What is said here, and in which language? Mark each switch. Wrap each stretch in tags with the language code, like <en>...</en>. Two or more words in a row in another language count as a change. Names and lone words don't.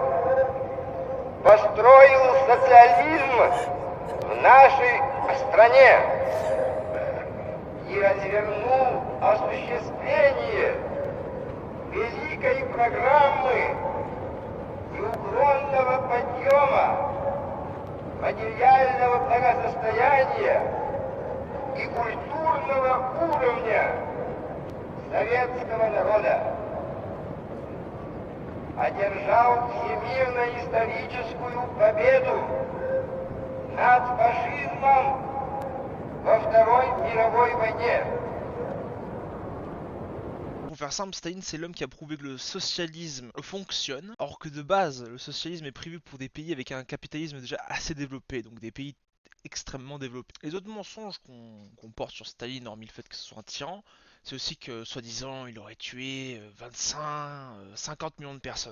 <ru>построил социализм в нашей стране и развернул осуществление великой программы неуклонного подъема материального благосостояния и культурного уровня советского народа, одержал всемирно-историческую победу над фашизмом во Второй мировой войне.</ru> <fr>Pour faire simple, Staline c'est l'homme qui a prouvé que le socialisme fonctionne, or que de base le socialisme est prévu pour des pays avec un capitalisme déjà assez développé, donc des pays extrêmement développés. Les autres mensonges qu'on porte sur Staline, hormis le fait que ce soit un tyran, c'est aussi que soi-disant il aurait tué 25, 50 millions de personnes.</fr>